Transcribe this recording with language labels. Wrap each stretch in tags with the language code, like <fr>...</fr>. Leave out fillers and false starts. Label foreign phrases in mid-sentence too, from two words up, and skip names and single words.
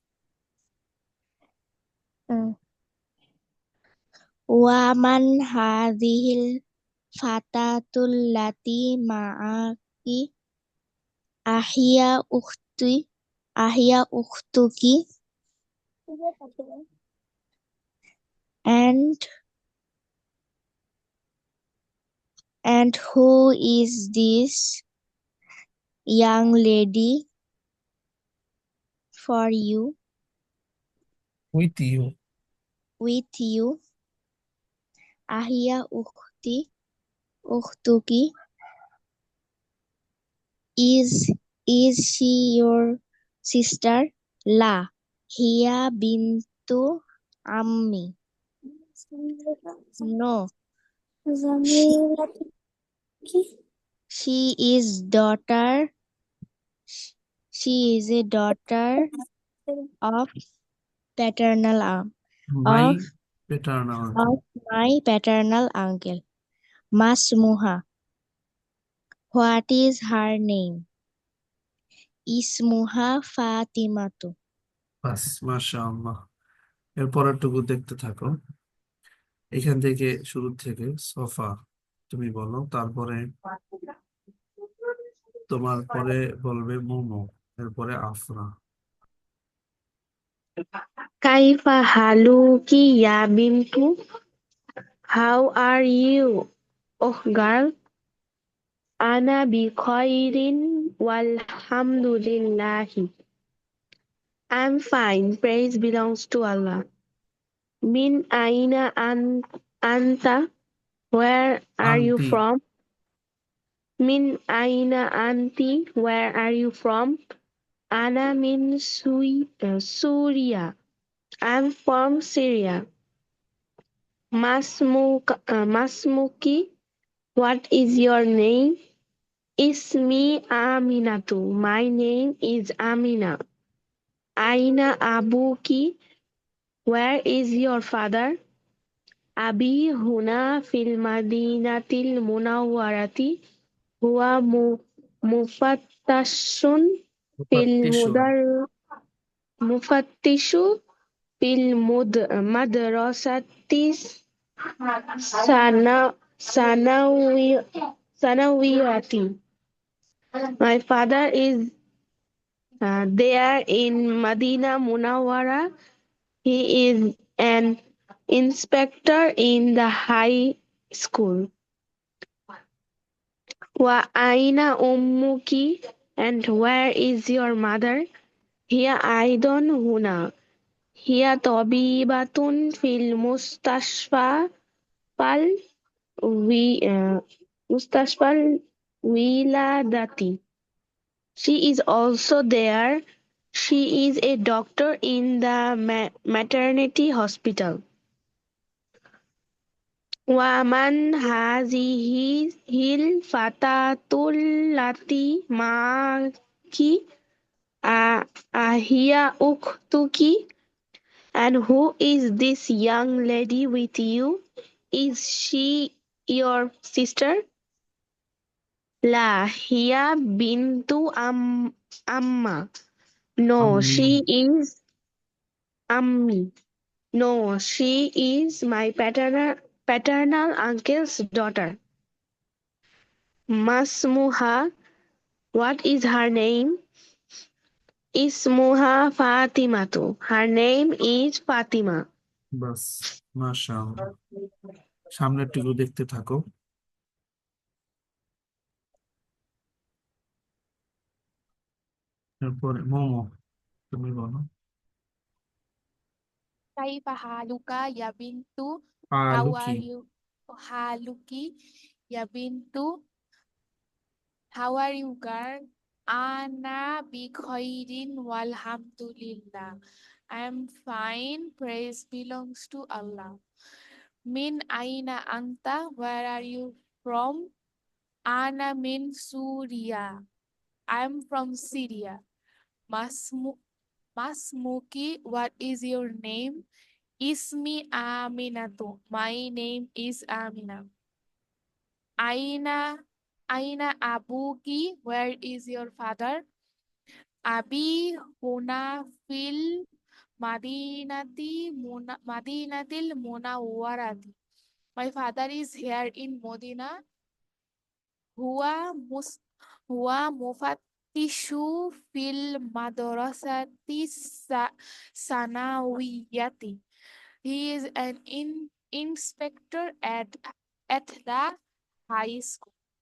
<ar>ومن هذه الفتاة التي معك أهي أختي أهي أختك</ar> <en>and who is this young lady for you with you. with you</en> <ar>أهي أختك</ar> <en>is she your sister</en> <ar>لا هي بنت عمي</ar> <en>no</en> <bn>জামিলা কি?</bn> <en>she is daughter she is a daughter of paternal মাই of পেটার্নাল। my paternal uncle Masmuha. What is her name?</en> <ar>اسمها فاطمة.</ar> <bn>বাস, মাশাআল্লাহ। এর পরেরটুকু দেখতে থাকো। এখান থেকে, শুরু থেকে সোফা তুমি বলো, তারপরে তোমার পরে বলবে মোমো, এরপরে আফরা।</bn> <ar>كيف حالك يا بنت?</ar> <en>How are you, oh girl?</en> <ar>أنا بخير والحمد لله.</ar> <en>I'm fine. Praise belongs to Allah.</en> <ar>من أين أنت?</ar> <en>Where are you</en> <ar>আন্টি। from? من أين أنت?</ar> <en>Where are you from?</en> <ar>أنا من سوريا.</ar> <en>I'm from Syria. Masmuki, what is your name?</en> <ar>اسمي أمينة.</ar> <en>My name is Amina.</en> <ar>أين أبوك,</ar> <en>where is your father?</en> <ar>أبي هنا في المدينة المنورة. هو مفتش في মুফাত্তিশুন। مدر مفتش في المدرسة سنا ثانوي ثانوية.</ar> <en>My father is there in Madina Munawwara. He is an inspector in the high school.</en> <ar>وأين أمك,</ar> <en>and where is your mother?</en> <ar>هي أيضا هنا. هي طبيبة في بال وي مستشفى الولادة.</ar> <en>She is also there. She is a doctor in the maternity hospital.</en> <ar>ومن هذه الفتاة التي معك أهي أختك,</ar> <en>and who is this young lady with you? Is she your sister?</en> <ar>لا هي بنت عمة.</ar> <en>No,</en> <ar>আম্মি।</ar> <en>she is ammi. No, she is my paternal uncle's daughter. Masmuha, what is her name?</en> <ar>اسمها فاطمة.</ar> <en>Her name is Fatima.</en> <bn>বাস, মাশাআল্লাহ। সামনেরটুকু দেখতে থাকো। এরপরে মোমো, তুমি বলো।</bn> <ar>كيف حالك يا بنت? আলু</ar> <en>How কি? are you?</en> <ar>حالك يا بنت?</ar> <en>How are you, girl?</en> <ar>أنا بخير والحمد لله.</ar> <en>I am fine. Praise belongs to Allah.</en> <ar>من أين أنت?</ar> <en>Where are you from?</en> <ar>أنا من سوريا.</ar> <en>I am from Syria. Masmuki, what is your name?</en> <ar>اسمي أمينة.</ar> <en>My name is Amina.</en> <ar>أين أبوك,</ar> <en>where is your father?</en> <ar>أبي هنا في المدينة المنورة.</ar> <en>My father is here in Medina.</en> <ar>هو مس هو مفتش في المدرسة الثانوية.</ar> <en>He is an inspector at the high school.</en>